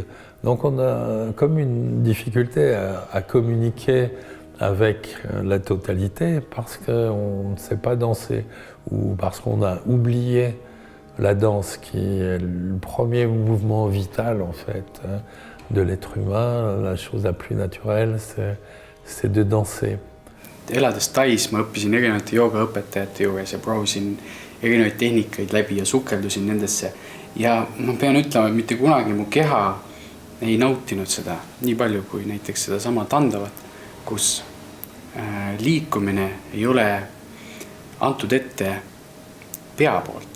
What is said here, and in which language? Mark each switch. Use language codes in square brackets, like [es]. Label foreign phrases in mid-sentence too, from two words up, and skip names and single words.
[fr] Donc on a comme une difficulté à communiquer avec la totalité parce qu'on ne sait pas danser ou parce qu'on a oublié la danse qui est le premier mouvement vital en fait de l'être humain. La chose la plus naturelle, c'est de danser. [et] Elades Tais ma õppisin erinevate joogaõpetajate juures ja proovisin erinevaid tehnikaid läbi ja sukeldusin nendesse. Ja ma pean ütlema, et mitte kunagi mu keha ei nautinud seda nii palju kui näiteks seda sama Tandavat, kus liikumine ei ole antud ette pea poolt.